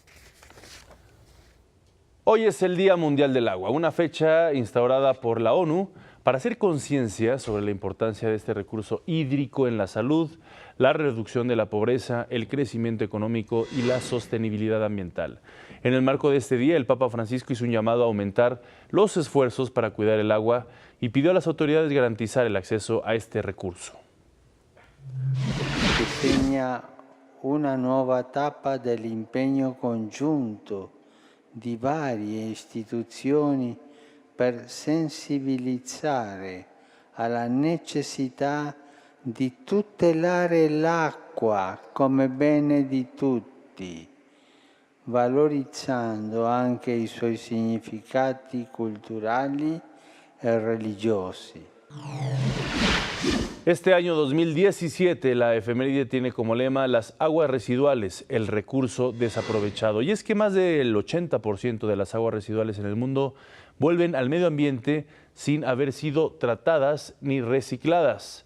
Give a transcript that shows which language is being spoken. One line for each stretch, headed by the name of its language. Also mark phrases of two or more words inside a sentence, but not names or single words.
Spanish: Hoy es el Día Mundial del Agua, una fecha instaurada por la ONU para hacer conciencia sobre la importancia de este recurso hídrico en la salud, la reducción de la pobreza, el crecimiento económico y la sostenibilidad ambiental. En el marco de este día, el Papa Francisco hizo un llamado a aumentar los esfuerzos para cuidar el agua y pidió a las autoridades garantizar el acceso a este recurso.
Italian: Que segna una nuova tappa dell'impegno congiunto di varie istituzioni per sensibilizzare alla necessità di tutelare l'acqua come bene di tutti, valorizzando anche i suoi significati culturali e religiosi.
Spanish: Este año 2017, la efeméride tiene como lema las aguas residuales, el recurso desaprovechado. Y es que más del 80% de las aguas residuales en el mundo vuelven al medio ambiente sin haber sido tratadas ni recicladas.